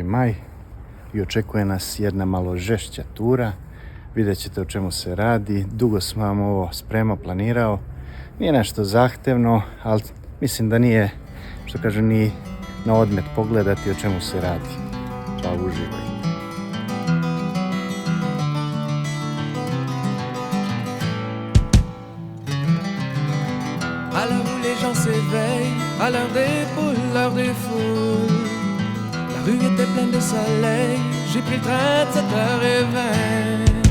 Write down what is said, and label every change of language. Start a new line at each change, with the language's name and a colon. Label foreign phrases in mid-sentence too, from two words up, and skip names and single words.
Croatian: maj i očekuje nas jedna malo žešća tura. Vidjet ćete o čemu se radi. Dugo sam vam ovo spremao, planirao. Nije nešto zahtevno, ali mislim da nije, što kažu, ni na odmet pogledati o čemu se radi. Pa uživaj.
French: À l'heure où les gens s'éveillent, à l'heure des poules, l'heure des foules, la rue était pleine de soleil, j'ai pris le train de 7h20.